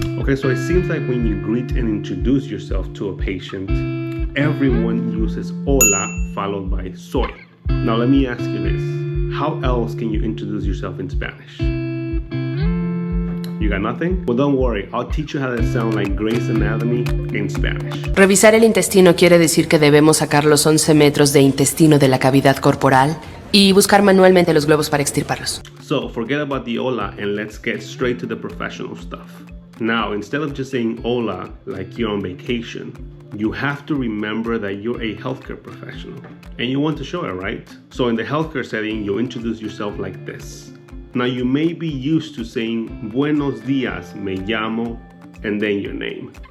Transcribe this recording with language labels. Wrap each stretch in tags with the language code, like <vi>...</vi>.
<en>Okay, so it seems like when you greet and introduce yourself to a patient, everyone uses hola followed by soy. Now let me ask you this. How else can you introduce yourself in Spanish? You got nothing? Well, don't worry. I'll teach you how to sound like Grey's Anatomy in Spanish.</en> <es>Revisar el intestino quiere decir que debemos sacar los 11 metros de intestino de la cavidad corporal y buscar manualmente los globos para extirparlos.</es> <en>So, forget about the hola and let's get straight to the professional stuff. Now, instead of just saying hola like you're on vacation, you have to remember that you're a healthcare professional and you want to show it, right? So in the healthcare setting, you introduce yourself like this. Now you may be used to saying</en> <es>Buenos días, me llamo,</es> <en>and then your name.</en>